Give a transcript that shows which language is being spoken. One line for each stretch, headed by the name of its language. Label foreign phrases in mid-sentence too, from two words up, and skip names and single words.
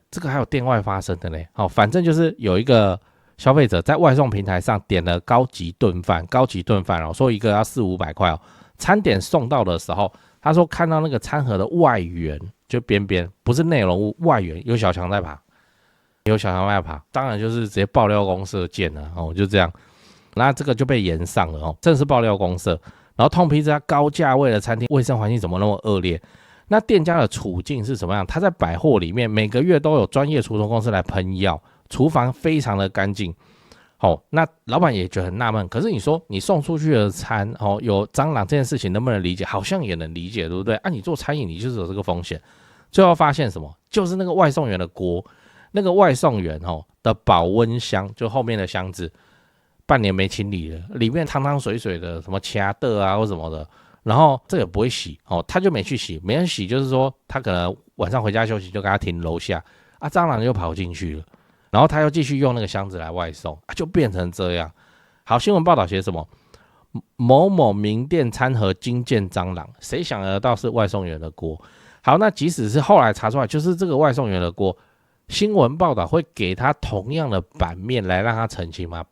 Chinese: 這個還有店外發生的呢反正就是有一個消費者在外送平台上點了高級燉飯說一個要400-500塊餐點送到的時候，他說看到那個餐盒的外緣就邊邊不是內容物，外緣有小強在爬，當然就是直接爆料公社見了就這樣，那這個就被炎上了正是爆料公社，然後痛批這家高價位的餐廳衛生環境怎麼那麼惡劣。那店家的處境是什麼樣？他在百貨裡面每個月都有專業除蟲公司來噴藥，廚房非常的乾淨。那老闆也覺得很納悶，可是你說你送出去的餐有蟑螂這件事情能不能理解？好像也能理解，对不對？你做餐飲你就是有這個風險。最後發現什麼？就是那個外送員的鍋，那個外送員的保溫箱，就後面的箱子半年沒清理了，裡面湯湯水水的，什麼掐的或什麼的。然後這個也不會洗他就沒去洗，沒人洗，就是說他可能晚上回家休息就給他停樓下蟑螂就跑進去了，然後他又繼續用那個箱子來外送就變成這樣。好，新聞報道寫什麼？某某名店餐盒驚見蟑螂，誰想得到是外送員的鍋？好，那即使是後來查出來就是這個外送員的鍋，新聞報道會給他同樣的版面來讓他澄清嗎？